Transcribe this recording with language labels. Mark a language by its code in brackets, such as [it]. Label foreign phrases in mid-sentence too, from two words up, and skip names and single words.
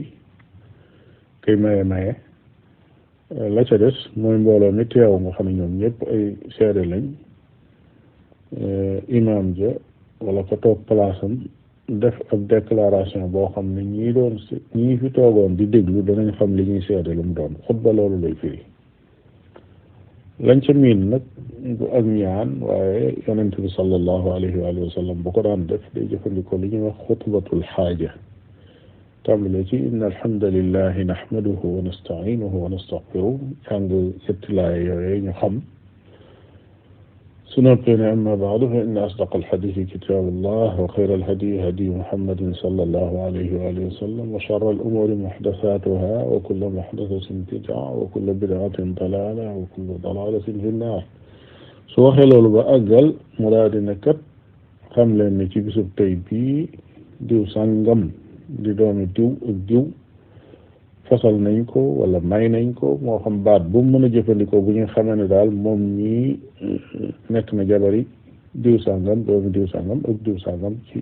[wo] maye la ca des mooy mbooloo mi teew nga xam ne ñoom ñëpp ay seede lañ imam ja wala ko toog palaasam def ab déclaration boo xam ne ñii fi toogoon di déglu danañ xam li ñuy seede lu mu doon xutba loolu lay firi lañ ca miin nag du ak ñaan waaye yonent bi [ar] صلى الله عليه وسلم [wo] bu ko daan def day jëfandikoo li ñuy wax xutbatul xaaja tàmbale ci [ar] إن الحمد لله نحمده ونستعينه ونستغفره [wo] jàng ñetti laay yooyu ñu xam su noppee ne [ar] أما بعد فإن أصدق الحديث كتاب الله وخير الهدي هدي محمد صلى الله عليه و سلم وشر الأمور محدثاتها وكل محدثة بدعة وكل بدعة ضلالة وكل ضلالة في النار [wo] su waxee loolu ba àggal mu daa dina kat xam leen ne ci bisub tey bii diw sàngam di doomi diw ak diw fasal nañ ko wala may nañ ko moo xam baat bu mu mën a jëfandikoo bu ñu xamee ne daal moom ñii nekk na jabari diw sàngam doomi diw sàngam ak diw sàngam ci